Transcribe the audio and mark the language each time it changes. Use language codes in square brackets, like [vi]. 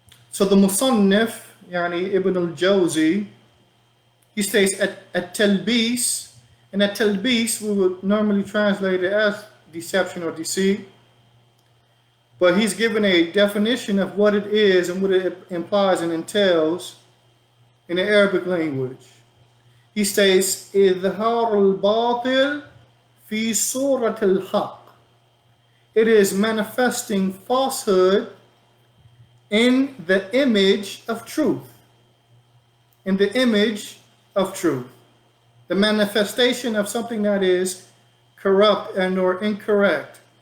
[en] So the Musannif, yani Ibn al-Jawzi, he states at Talbis, and at Talbis we would normally translate it as deception or deceit, but he's given a definition of what it is and what it implies and entails in the Arabic language. He states, [ar] إِظْهَارُ الْبَاطِلِ فِي صُورَةِ الْحَقِّ. [en] It is manifesting falsehood in the image of truth. In the image of truth. The manifestation of something that is corrupt and or incorrect.